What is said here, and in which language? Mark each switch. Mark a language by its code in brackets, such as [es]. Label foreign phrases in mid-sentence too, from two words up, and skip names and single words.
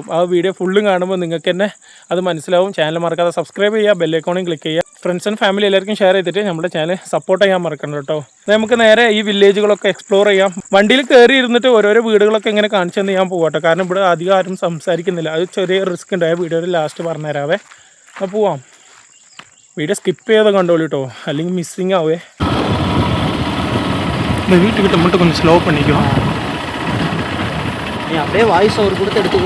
[ml] ആ വീഡിയോ ഫുള്ളും കാണുമ്പോൾ നിങ്ങൾക്ക് തന്നെ അത് മനസ്സിലാവും. ചാനൽ മറക്കാതെ സബ്സ്ക്രൈബ് ചെയ്യുക, ബെല്ലൈക്കോണിൽ ക്ലിക്ക് ചെയ്യുക, [en] friends and family [ml] എല്ലാവർക്കും ഷെയർ ചെയ്തിട്ട് നമ്മുടെ ചാനൽ സപ്പോർട്ട് ചെയ്യാൻ മറക്കണ്ട കേട്ടോ. നമുക്ക് നേരെ ഈ വില്ലേജുകളൊക്കെ എക്സ്പ്ലോർ ചെയ്യാം. വണ്ടിയിൽ കയറി ഇരുന്നിട്ട് ഓരോരോ വീടുകളൊക്കെ ഇങ്ങനെ കാണിച്ചു തന്നെ ഞാൻ പോകട്ടെ. കാരണം ഇവിടെ അധികം ആരും സംസാരിക്കുന്നില്ല. അത് ചെറിയ റിസ്ക് ഉണ്ട്. ആ വീഡിയോയുടെ ലാസ്റ്റ് പറഞ്ഞുതരാവേ. അപ്പോൾ പോവാം. വീഡിയോ സ്കിപ്പ് ചെയ്ത് കണ്ടോളൂ കേട്ടോ, അല്ലെങ്കിൽ മിസ്സിങ് ആവേ. [ta] இந்த வீட்டுக்கிட்ட மட்டும் கொஞ்சம் ஸ்லோ பண்ணிக்கோ. நீ அப்படியே [en] voice over [ta] கொடுத்து எடுத்துக்கோ.